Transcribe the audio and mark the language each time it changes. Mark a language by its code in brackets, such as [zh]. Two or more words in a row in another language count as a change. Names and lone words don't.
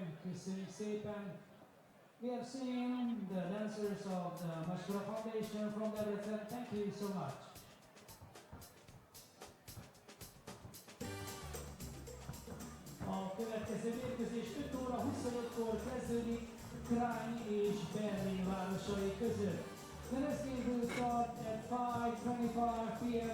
[hu] Köszönjük szépen. [en] We have seen the dancers of the Mastura Foundation from Debrecen. Thank you so much. [hu] A következő mérkőzés 5 óra 25-kor kezdődik Kranj és Berlin városai között. [en] The next game will start at 5:25 p.m.